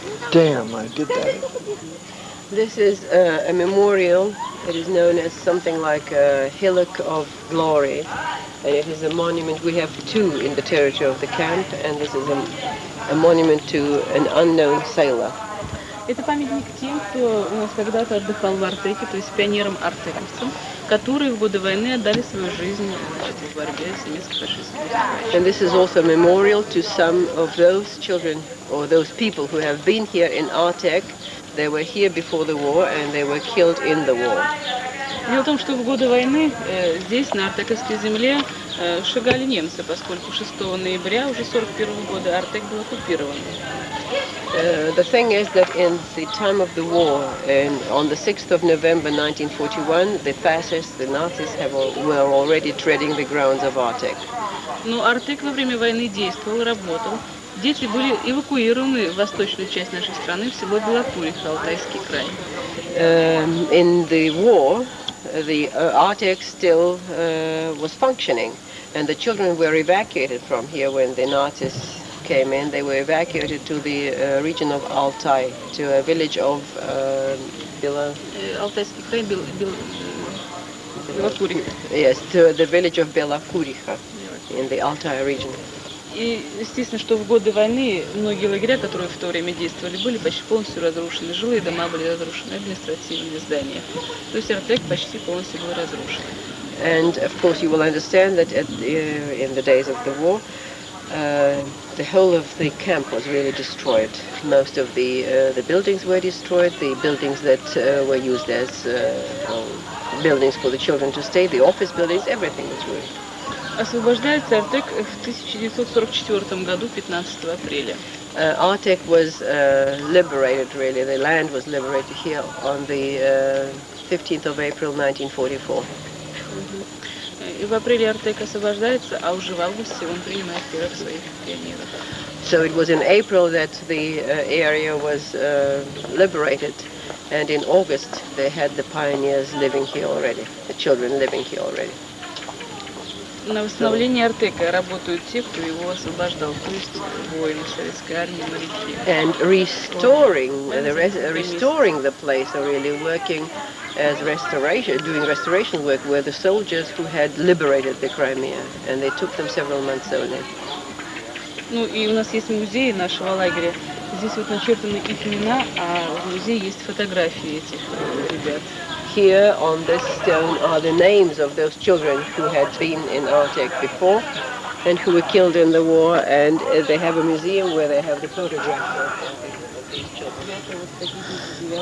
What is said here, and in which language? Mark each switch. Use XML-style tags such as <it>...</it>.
<en>Damn, I did that. This is a memorial. It is known as something like a Hillock of Glory. And it is a monument. We have two in the territory of the camp, and this is a monument to an unknown sailor.</en> <ru>Это памятник тем, кто у нас когда-то отдыхал в Артеке, то есть пионерам-артековцам, которые в годы войны отдали свою жизнь в борьбе с немецкой фашистской.</ru> <en>And this is also a memorial to some of those children or those people who have been here in Artek. They were here before the war and they were killed in the war.</en> <ru>Дело в том, что в годы войны здесь, на Артековской земле, шагали немцы, поскольку 6 ноября уже 41 года Артек был оккупирован.</ru> <en>The thing is that in the time of the war, on the 6th of November 1941, the fascists, the Nazis, were already treading the grounds of Artek.</en> <ru>Но Артек во время войны действовал, работал. Дети были эвакуированы в восточную часть нашей страны, в село Белокуриха, Алтайский край.</ru> <en>In the war, the Artek still was functioning, and the children were evacuated from here when the Nazis came in. They were evacuated to the region of Altai, to a village of</en> <ru>Алтайский край, Белокуриха.</ru> <en>Yes, to the village of Белокуриха in the Altai region.</en> <ru>И естественно, что в годы войны многие лагеря, которые в то время действовали, были почти полностью разрушены. Жилые дома были разрушены, административные здания. То есть Артек почти полностью был разрушен.</ru> <en>And of course you will understand that in the days of the war, the whole of the camp was really destroyed. Most of the buildings were destroyed, the buildings that were used as buildings for the children to stay, the office buildings, everything was ruined.</en> <ru>Освобождается Артек в 1944 году, 15 апреля.</ru> <en>Artek was liberated, really. The land was liberated here on the 15th of April 1944.</en> <ru>И в апреле Артек освобождается, а уже в августе он принимает первых своих пионеров.</ru> <en>So it was in April that the area was liberated, and in August they had the pioneers living here already, the children living here already.</en> <ru>На восстановлении Артека работают те, кто его освобождал, то есть воины советской армии, моряки.</ru> <en>And restoring the place, or really working as doing restoration work, were the soldiers who had liberated the Crimea, and they took them several months only.</en> <ru>Ну и у нас есть музей нашего лагеря. Здесь вот начертаны их имена, а в музее есть фотографии этих ребят.</ru> <en>Here on this stone are the names of those children who had been in Artek before and who were killed in the war, and they have a museum where they have the photographs of these children.</en>